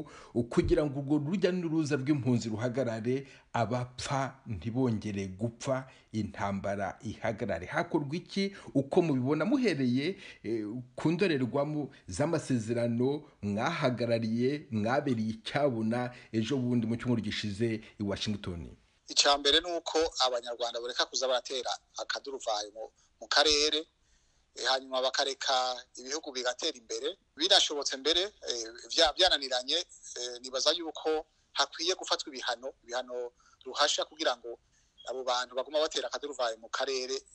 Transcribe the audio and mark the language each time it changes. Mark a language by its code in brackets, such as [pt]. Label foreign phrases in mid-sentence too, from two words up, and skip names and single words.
[rw] Kugira ngo urwo rujya n'uruza rw'impunzi ruhagarare, abapfa ntibongere gupfa, intambara ihagarare, hakorwa iki? Uko mubibona muhereye ku ndorerwamo z'amasezerano mwahagarariye, mwabereye icyabona ejo bundi mu cyumweru gishize i Washington. [rn] Icambere nuko Abanyarwanda bareka kuza baratera akaduruvayo mu karere, hanyuma bakareka ibihugu bigatera imbere. Birashobotse mbere byananiranye, nibaza yuko hakwiye gufatwa ibihano ruhasha kugira ngo abo bantu baguma batera akaduruvayo mu karere